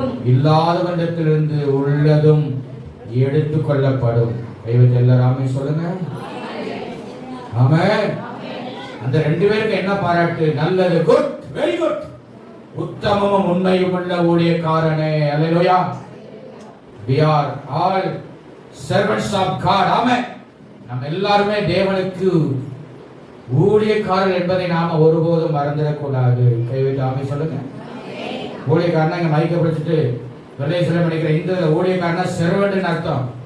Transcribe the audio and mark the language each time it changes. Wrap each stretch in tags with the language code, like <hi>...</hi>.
<ta>இல்லாதவனிடத்திலிருந்து உள்ளதும் எடுத்துக் கொள்ளப்படும். எல்லாமே சொல்லுங்க. ஆமென். அந்த 2 பேருக்கு என்ன பாராட்டு? நல்லது,</ta> <en>good, very good,</en> <ta>உத்தமமும் உண்மையும் உள்ள ஊழியக்காரனே. அல்லேலூயா.</ta> <en>We are all servants of God.</en> <ta>ஆமென். நம்ம எல்லாருமே தேவனுக்கு ஊழியக்காரர் என்பதை நாம ஒருபோதும் மறந்துடக்கூடாது. கைவிட்டு ஆமென் சொல்லுங்க. ஊழியக்காரனா இங்க மைக்க பிடிச்சிட்டு வெள்ளை சிலை பண்ணிக்கிற இந்த ஊழியக்காரனா செர்வன்ட்னு அர்த்தம்.</ta>